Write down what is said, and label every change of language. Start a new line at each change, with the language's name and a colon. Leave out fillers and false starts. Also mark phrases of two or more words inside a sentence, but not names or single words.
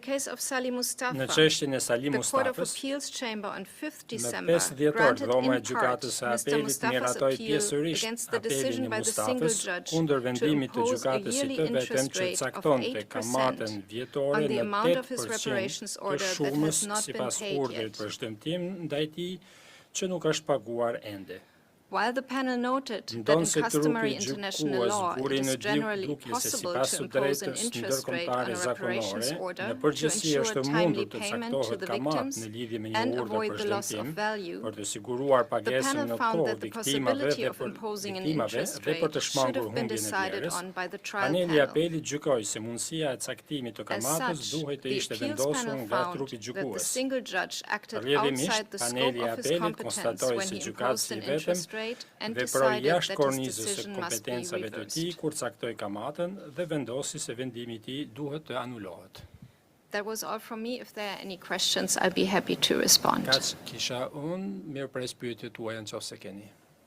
Albanian: çështjen e Sali Mustafës, në 5 dhjetor dhoma e gjykatës së apelit miratoi pjesërisht apelin e Mustafës kundër vendimit të gjykatës së të vetëm që caktonte kamatën vjetore në 8% të shumës sipas urdhrit për shëmtim ndaj tij që nuk është paguar ende.
English: While the panel noted that in customary international law it is generally possible to impose an interest rate on a reparations order to ensure timely payment to the victims and avoid the loss of value, the panel found that the possibility of imposing an interest rate should have been decided on by the trial panel. As such, the appeals panel found that the single judge acted outside the scope of his competence when he imposed an interest veproi
Albanian: jashtë kornizës së kompetencave të tij kur caktoi kamatën dhe vendosi se vendimi i tij duhet të anulohet.
English: That was all from me. If there are any questions, I'll be happy to respond.
Albanian: Kaq kisha unë, mirë pres pyetjet tuaja nëse keni.